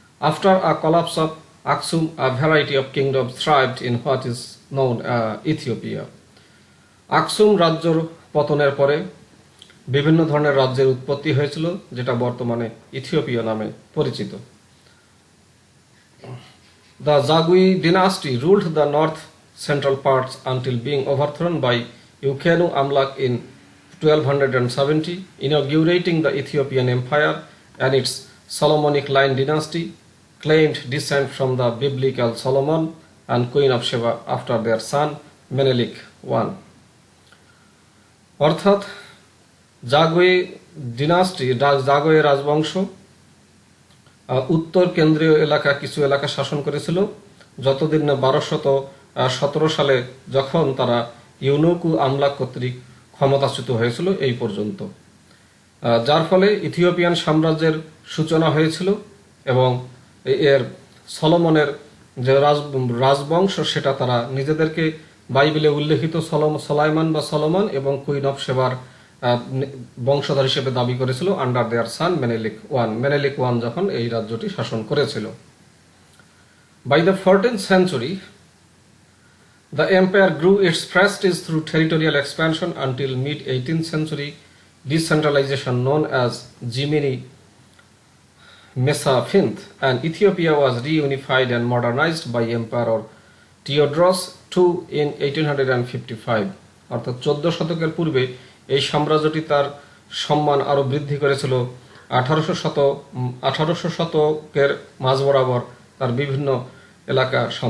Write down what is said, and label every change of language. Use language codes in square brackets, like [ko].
[en] After a collapse of Aksum, a variety of kingdoms thrived in what is known Ethiopia. [bn] Aksum রাজ্যর পতনের পরে বিভিন্ন ধরনের রাজ্যের উৎপত্তি হয়েছিল, যেটা বর্তমানে ইথিওপিয়া নামে পরিচিত। [en] The Zagui dynasty ruled the north central parts until being overthrown by Ukenu Amlak in 1270, inaugurating the Ethiopian Empire and its Solomonic line dynasty claimed descent from the biblical Solomon and Queen of Sheba after their son Menelik I. [bn] অর্থাৎ জাগোয়ে ডিনাস্টি, জাগোয়ে রাজবংশ উত্তর কেন্দ্রীয় এলাকা কিছু এলাকা শাসন করেছিল যতদিন না 1217 সালে যখন তারা ইউনুকু আমলা কর্তৃক ক্ষমতাচ্যুত হয়েছিল এই পর্যন্ত, যার ফলে ইথিওপিয়ান সাম্রাজ্যের সূচনা হয়েছিল এবং এর সলোমনের যে রাজবংশ সেটা তারা নিজেদেরকে বাইবেলে উল্লেখিত সোলাইমান বা সলোমন এবং কুইন অফ সেবার বংশধর হিসেবে দাবি করেছিল [en] under their son Menelik one [bn] যখন এই রাজ্যটি শাসন করেছিল। [en] By the 14th century the empire grew its prestige through territorial expansion until mid-18th century decentralization known as Jimini Mesaphinth, and Ethiopia was reunified and modernized by Emperor Tagore II in 1855. [bn] অর্থাৎ 14 শতকের পূর্বে এই সাম্রাজ্যটি তার সম্মান আরো বৃদ্ধি করেছিল 1800 শতকের মাঝ বরাবর তার বিভিন্ন এলাকা